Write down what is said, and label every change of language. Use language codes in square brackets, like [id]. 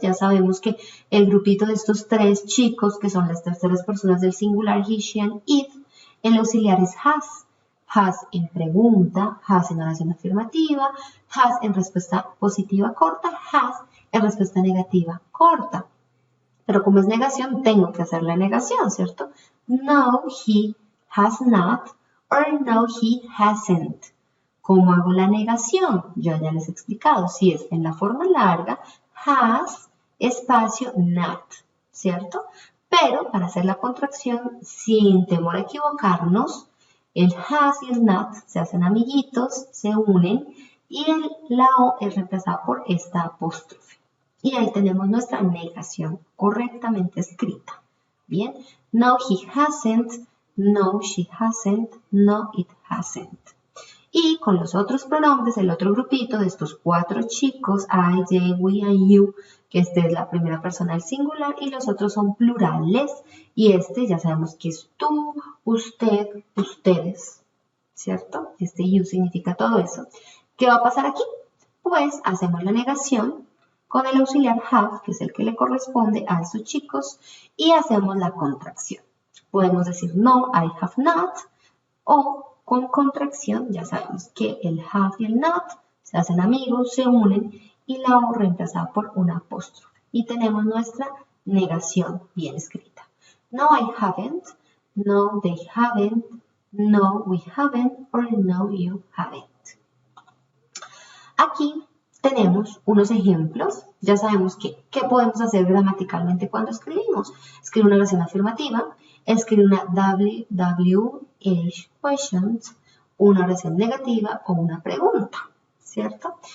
[es] Ya sabemos que el grupito de estos tres chicos, que son las terceras personas del singular, [en] he, she, and it, [es] el auxiliar es has. Has en pregunta, has en oración afirmativa, has en respuesta positiva corta, has en respuesta negativa corta. Pero como es negación, tengo que hacer la negación, ¿cierto? [en] No, he has not, or no, he hasn't. [es] ¿Cómo hago la negación? Yo ya les he explicado. Si es en la forma larga, has, espacio, not, ¿cierto? Pero para hacer la contracción, sin temor a equivocarnos, el has y el not se hacen amiguitos, se unen, y la O es reemplazada por esta apóstrofe. Y ahí tenemos nuestra negación correctamente escrita. [en] Bien, no, he hasn't, no, she hasn't, no, it hasn't. [es] Y con los otros pronombres, el otro grupito de estos 4 chicos, [en] I, they, we, and you, [es] que este es la primera persona del singular y los otros son plurales. Y este ya sabemos que es tú, usted, ustedes, ¿cierto? Este you significa todo eso. ¿Qué va a pasar aquí? Pues hacemos la negación con el auxiliar have, que es el que le corresponde a esos chicos, y hacemos la contracción. Podemos decir [en] no, I have not, [es] o con contracción, ya sabemos que el have y el not se hacen amigos, se unen, y la O reemplazada por una apóstrofe. Y tenemos nuestra negación bien escrita. [en] No, I haven't, no, they haven't, no, we haven't, or no, you haven't. [es] Aquí tenemos unos ejemplos. Ya sabemos qué podemos hacer gramaticalmente cuando escribimos. Escribir una oración afirmativa, escribir una WH questions, una oración negativa o una pregunta, ¿cierto?